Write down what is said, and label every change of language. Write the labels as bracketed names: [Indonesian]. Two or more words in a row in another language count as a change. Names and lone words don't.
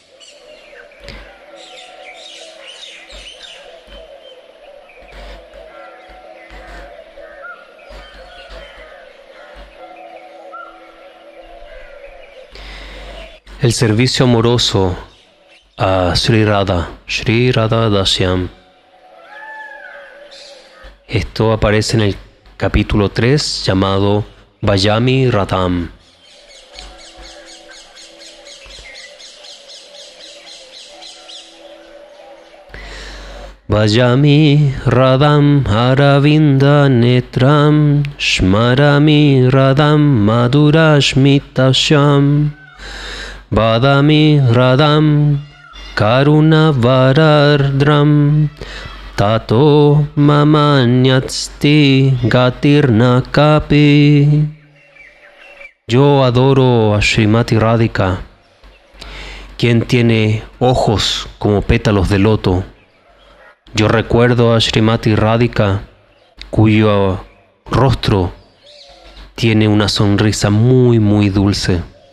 [Spanish] El servicio amoroso a Sri Radha Dashyam. Esto aparece en el capítulo 3 llamado Bhajami Radham. [Sanskrit] Bhajami Radham Aravinda Netram Shmarami Radham Madhurashmitasham Vadami Radham Karuna Varardram Tato Mamanyatsti Gatirna Kapi. [Spanish] Yo adoro a Srimati Radhika, quien tiene ojos como pétalos de loto. Yo recuerdo a Srimati Radhika, cuyo rostro tiene una sonrisa muy, muy dulce.